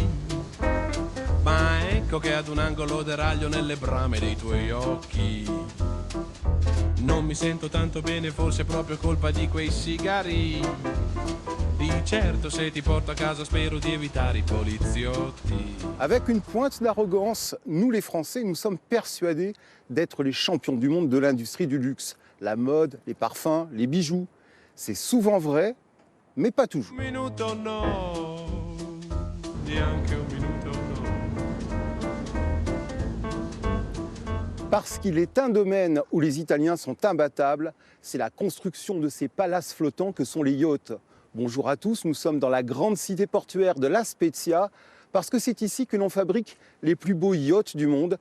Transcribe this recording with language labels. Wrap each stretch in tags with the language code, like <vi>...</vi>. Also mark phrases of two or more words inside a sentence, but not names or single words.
<it>Ma ecco che ad un angolo deraglio nelle brame dei tuoi occhi. Non mi sento tanto bene, forse è proprio colpa di quei sigari. Di certo se ti porto a casa spero di evitare I poliziotti.</it> <fr>Avec une pointe d'arrogance, nous les Français, nous sommes persuadés d'être les champions du monde de l'industrie du luxe. La mode, les parfums, les bijoux. C'est souvent vrai, mais pas toujours.</fr> <it>Un minuto no, neanche un minuto no.</it> <fr>Parce qu'il est un domaine où les Italiens sont imbattables, c'est la construction de ces palaces flottants que sont les yachts. Bonjour à tous, nous sommes dans la grande cité portuaire de La Spezia, parce que c'est ici que l'on fabrique les plus beaux yachts du monde.</fr>